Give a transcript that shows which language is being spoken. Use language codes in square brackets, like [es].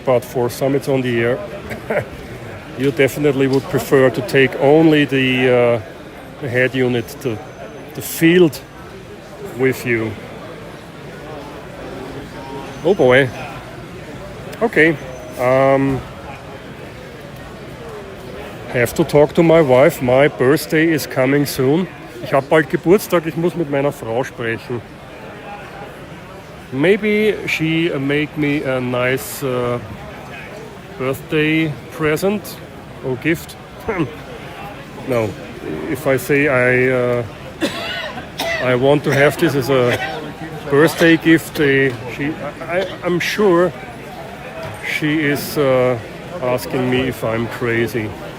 [en] But for summits on the air, you definitely would prefer to take only the head unit, the field with you. Oh boy. Okay. Have to talk to my wife. My birthday is coming soon. [de] Ich habe bald Geburtstag. Ich muss mit meiner Frau sprechen. [en] Maybe she make me a nice birthday present or gift. No. If I say I want to have this as a birthday gift, I'm sure she is asking me if I'm crazy.